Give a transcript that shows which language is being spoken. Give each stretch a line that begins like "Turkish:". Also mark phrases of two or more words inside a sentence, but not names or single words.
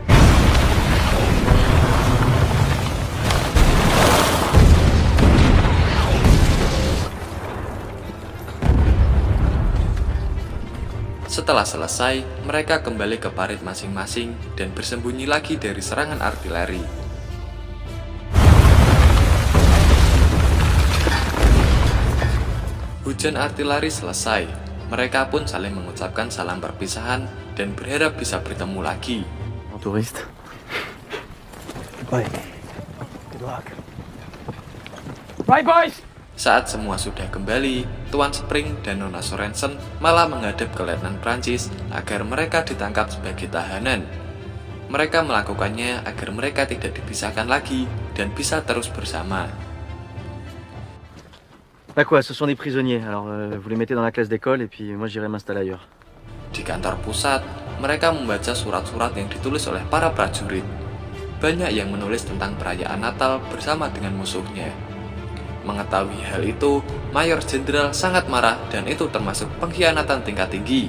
Indonesian: Setelah selesai, mereka kembali ke parit masing-masing dan bersembunyi lagi dari serangan artileri. Hujan artileri selesai, mereka pun saling mengucapkan salam perpisahan dan berharap bisa bertemu lagi. Touriste.
English: Bye. Good luck. Right, boys.
Indonesian: Saat semua sudah kembali, Tuan Spring dan Nona Sorensen malah menghadap ke Letnan Prancis agar mereka ditangkap sebagai tahanan. Mereka melakukannya agar mereka tidak dipisahkan lagi dan bisa terus bersama.
French: Bah quoi, ce sont des prisonniers, alors vous les mettez dans la classe d'école et puis moi j'irai m'installer ailleurs.
Indonesian: Di kantor pusat, mereka membaca surat-surat yang ditulis oleh para prajurit. Banyak yang menulis tentang perayaan Natal bersama dengan musuhnya. Mengetahui hal itu, Mayor Jenderal sangat marah dan itu termasuk pengkhianatan tingkat tinggi.